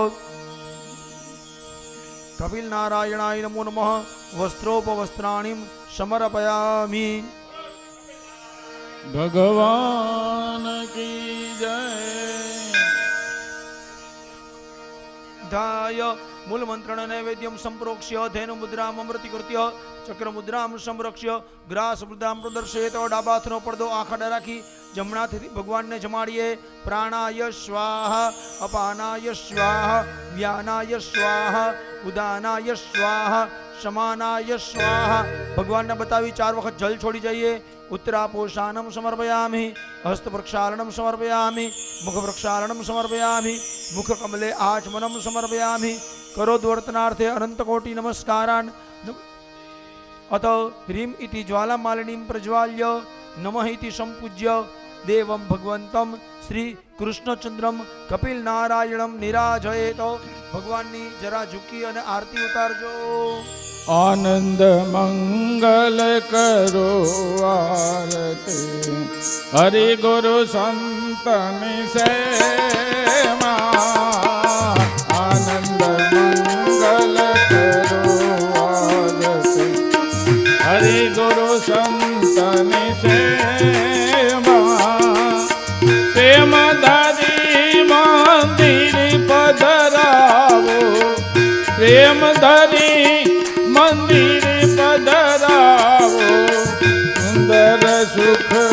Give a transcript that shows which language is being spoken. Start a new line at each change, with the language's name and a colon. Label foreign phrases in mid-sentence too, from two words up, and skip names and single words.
Sanskrit: કપિલ નારાયણાય નમો નમઃ. વસ્ત્રોપવસ્ત્રાણીમ સમર્પયામિ.
Hindi: भगवान की जय.
Sanskrit: ધાય मूल मंत्रण नैवेद्यम संप्रोक्ष्य धेनु मुद्राम अमृतिकृत्य चक्र मुद्राम संरक्ष्य ग्रास मुद्राम प्रदर्शयेत
Gujarati: ડાબા હાથનો પડદો આખા રાખી જમણાથી ભગવાનને જમાડીએ
Sanskrit: પ્રાણાય સ્વાહા અપાનાય સ્વાહા વ્યાનાય સ્વાહા ઉદાનાય સ્વાહા સમાનાય સ્વાહા
Gujarati: ભગવાનને બતાવી 4 વખત જલ છોડી જઈએ
Sanskrit: उत्तरापोषाणं समर्पयामि हस्तप्रक्षालनं समर्पयामि मुखप्रक्षालनं समर्पयामि मुखकमले आचमनं समर्पयामि करोद्वर्तनार्थे अनन्तकोटि नमस्कारान् अत ह्रीं इति ज्वालामालिनीं प्रज्वाल्य नमः इति संपूज्य देवं भगवन्तं श्री कृष्णचंद्रम कपिल नारायणम निराजयेत
Gujarati: ભગવાનની જરા ઝૂકી અને આરતી ઉતારજો।
Hindi: आनंद मंगल करो आरती हरि गुरु संतन सेवा आनंद मंगल करो आरती हरि गुरु संतन सेवा प्रेम धरी मंदिर पधरावो प्रेम धरी मंदिर पधरावो सुंदर सुख